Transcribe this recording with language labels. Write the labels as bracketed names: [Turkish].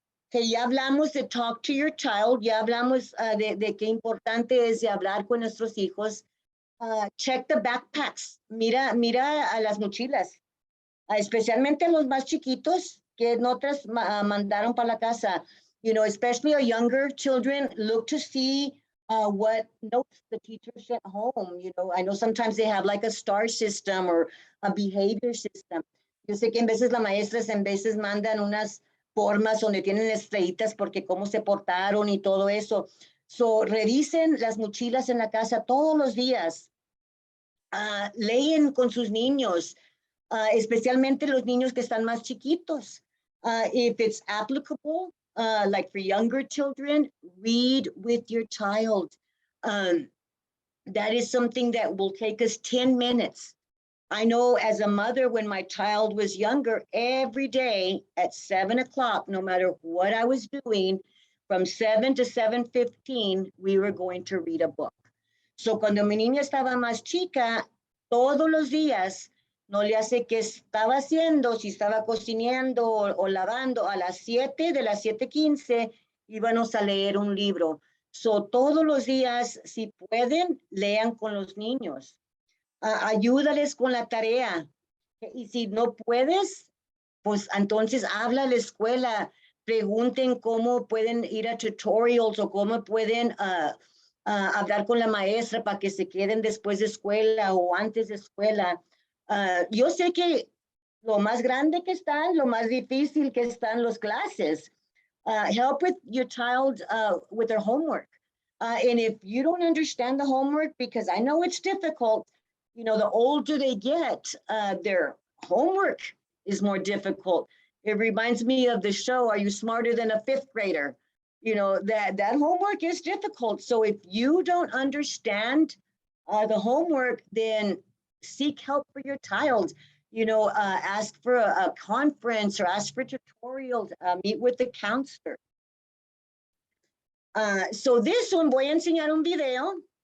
[Spanish] Que ya hablamos de [English] talk to your child, [Spanish] ya hablamos de qué importante es de hablar con nuestros hijos. [English] Check the backpacks, [Spanish] mira a las mochilas, especialmente a los más chiquitos que otras mandaron para la casa. [English] Especially our younger children, look to see what notes the teacher sent home. I know sometimes they have like a star system or a behavior system. [Spanish] Yo sé que en veces las maestras en veces mandan unas formas donde tienen estrellitas porque cómo se portaron y todo eso. So, revisen las mochilas en la casa todos los días. Leen con sus niños, especialmente los niños que están más chiquitos. [English] If it's applicable, like for younger children, read with your child. That is something that will take us 10 minutes. I know as a mother, when my child was younger, every day at 7 o'clock, no matter what I was doing, from 7 to 7:15, we were going to read a book. [Spanish] So cuando mi niña estaba más chica, todos los días, no le hace qué estaba haciendo, si estaba cocinando o lavando, a las 7, de las 7:15, íbamos a leer un libro. So todos los días, si pueden, lean con los niños. Ayúdales con la tarea. Y si no puedes, pues entonces habla a la escuela, pregunten cómo pueden ir a tutorials o cómo pueden hablar con la maestra para que se queden después de escuela o antes de escuela. Yo sé que lo más grande que están, lo más difícil que están los clases. [English] Help with your child with their homework. And if you don't understand the homework, because I know it's difficult, you know, the older they get, their homework is more difficult. It reminds me of the show, Are You Smarter Than a Fifth Grader? You know, that homework is difficult. So if you don't understand the homework, then seek help for your child. You know, ask for a conference or ask for tutorials, meet with the counselor. So this one, [Spanish] voy a enseñar un video.